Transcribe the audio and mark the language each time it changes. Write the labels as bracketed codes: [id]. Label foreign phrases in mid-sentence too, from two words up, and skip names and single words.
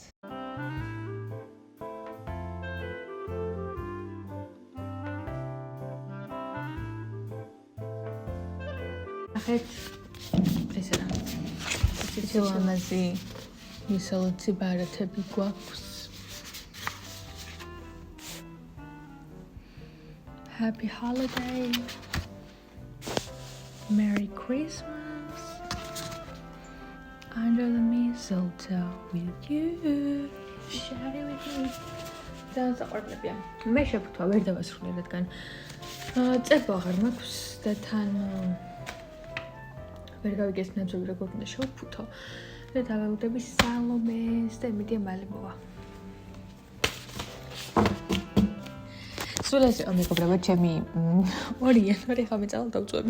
[ka] ახეთ ესა რა. ეს ლამაზი მისალოცი ბარათები გვაქვს. [en] Happy holiday. Merry Christmas. Under the mistletoe with you. Share it with me. [ka] და საყვარლებია. მე შევფუთვა ვერ დავასრულე, რადგან წერვა აღარ მაქვს და თან ვერ გავიგეს ნაბზოლი როგორ უნდა შევფუთო და დავაუდები სალომეს და იმედია მალე მოვა. სულ ესე მეგობრებო, ჩემი 2 იანვარი ხამე წავალ დავწვევი.